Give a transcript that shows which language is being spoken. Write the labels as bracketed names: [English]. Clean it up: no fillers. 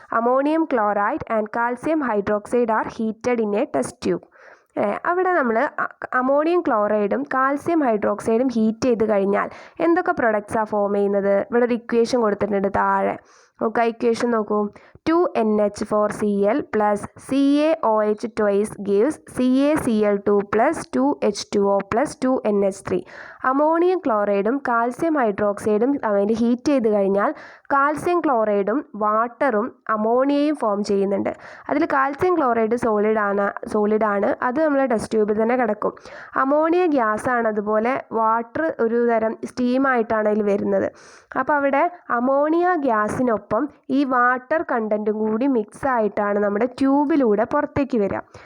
[English] Ammonium chloride and calcium hydroxide are heated in a test tube. [Malayalam] അവിടെ നമ്മൾ ammonium ക്ലോറൈഡും calcium ഹൈഡ്രോക്സൈഡും heat ചെയ്ത് കഴിഞ്ഞാൽ എന്തൊക്കെ പ്രൊഡക്ട്സാണ് ഫോം ചെയ്യുന്നത്? ഇവിടെ ഒരു ഇക്വേഷൻ കൊടുത്തിട്ടുണ്ട് താഴെ. നമുക്ക് ഇക്വേഷൻ നോക്കൂ. [English] 2NH4Cl plus CaOH twice gives CaCl2 plus 2H2O plus 2NH3. [Malayalam] Ammonium ക്ലോറൈഡും calcium ഹൈഡ്രോക്സൈഡും അതിൽ ഹീറ്റ് ചെയ്ത് കഴിഞ്ഞാൽ കാൽസ്യം ക്ലോറൈഡും വാട്ടറും അമോണിയയും ഫോം ചെയ്യുന്നുണ്ട്. അതിൽ കാൽസ്യം ക്ലോറൈഡ് സോളിഡാണ്, അത് നമ്മൾ ടെസ്റ്റ് ട്യൂബിൽ തന്നെ കിടക്കും. അമോണിയ ഗ്യാസാണ്, അതുപോലെ വാട്ടർ ഒരു തരം സ്റ്റീമായിട്ടാണ് അതിൽ വരുന്നത്. അപ്പോൾ അവിടെ അമോണിയ ഗ്യാസിനൊപ്പം ഈ വാട്ടർ കണ്ടൻറ്റും കൂടി മിക്സ് ആയിട്ടാണ് നമ്മുടെ ട്യൂബിലൂടെ പുറത്തേക്ക് വരിക.